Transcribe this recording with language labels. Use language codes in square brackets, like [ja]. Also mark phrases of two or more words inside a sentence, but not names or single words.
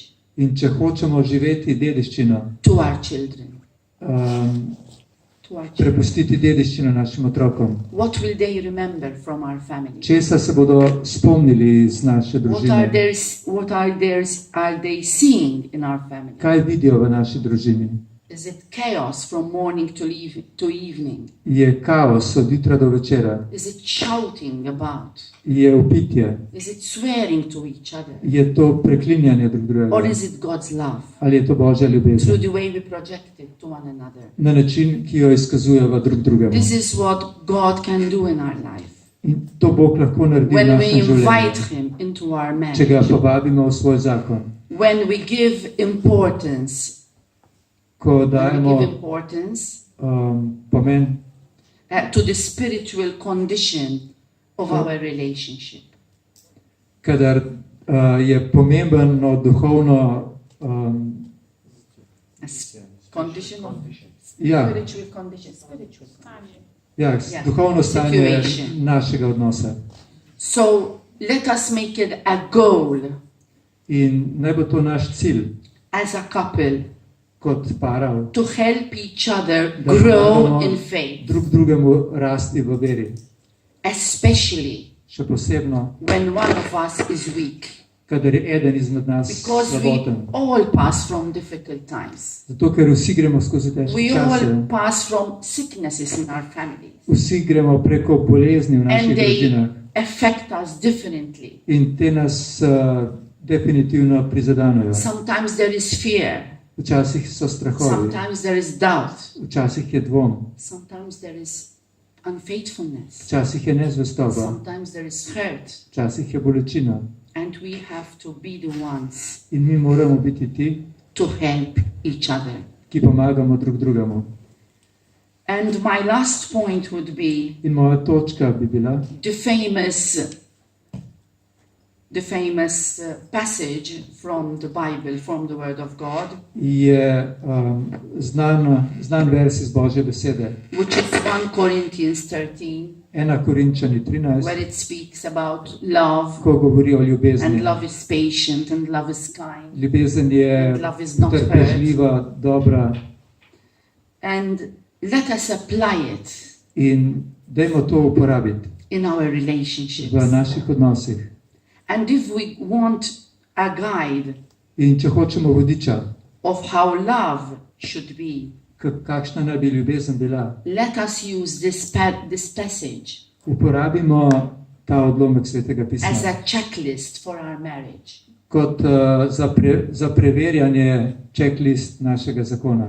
[sl] in če hočemo živeti dediščino, [en] to our children, [sl] prepustiti dediščino našim otrokom. [en] what will they remember from our family? [sl] Česa se bodo spomnili iz naše družine? [en] Are they seeing in our family? [sl] Kaj vidijo v naši družini? [en] Is it chaos from morning to evening? [sl] Je kaos od jutra do večera? [en] Is it shouting about? [sl] Je vpitje? [en] Is it swearing to each other? [sl] Je to preklinjanje drug drugega? [en] Or is it God's love [sl] Ali je to Božja [en] through [sl] ljubezen? [en] the way we project it to one another? [sl] Na način, ki jo izkazujemo drug drugemu. [en] This is what God can do in our life. [sl] In to Bog lahko naredi v [en] When we [sl] našem [en] invite [sl] življenju. [en] Him into our [sl] Če ga [en] marriage, [sl] povabimo v svoj zakon. [en] when we give importance, [sl] Ko dajemo pomen [en] to the spiritual condition of our relationship. [sl] kadar je pomembno duhovno [en] Condition of [sl] ja, [en] spiritual condition. Spiritual. [sl] ja, [en] Yeah. [sl] duhovno stanje [en] Situation. [sl] našega odnosa. [en] So let us make it a goal [sl] In naj bo to naš cilj [en] as a couple [sl] kot para, [en] to help each other [sl] da [en] grow [sl] pomagamo [en] in faith, [sl] drug drugemu rasti v veri. [en] especially [sl] Še posebno, [en] when one of us is weak, [sl] kadar je eden izmed nas [en] because we [sl] slaboten. [en] all pass from difficult times. [sl] Zato, ker vsi gremo skozi težke [en] We [sl] čase. [en] all pass from sicknesses in our families, [sl] Vsi gremo preko bolezni v naših [en] and they [sl] družinah. [en] affect us differently. [sl] In te nas definitivno prizadanejo. [en] Sometimes there is fear, [sl] Včasih so strahovi, [en] sometimes there is doubt, [sl] včasih je dvom, [en] sometimes there is unfaithfulness, [sl] včasih je nezvestoba, [en] sometimes there is hurt, [sl] včasih je bolečina. [en] and we have to be the ones [sl] In mi moramo biti ti, [en] to help each other. [sl] ki pomagamo drug drugemu. [en] And my last point would be [sl] In moja točka bi bila [en] the famous passage from the Bible, from the Word of God, [sl] je znan vers iz Božje besede. [en] which is 1 Corinthians 13, [sl] 1 Korinčani 13, [en] where it speaks about love, [sl] ko govori o [en] and [sl] ljubezni. [en] love is patient, and love is kind, [sl] Ljubezen je [en] and love is not hurt. [sl] trpežljiva, dobra [en] And let us apply it [sl] in dajmo to uporabiti [en] in our [sl] v [en] relationships. [sl] naših odnosih. [en] And if we want a guide [sl] In če hočemo vodiča, [en] of how love should be, [sl] kakšna naj bi ljubezen bila, [en] let us use this passage [sl] uporabimo ta odlomek Svetega [en] as [sl] pisma [en] a checklist for our marriage. [sl] kot za preverjanje checklist našega zakona.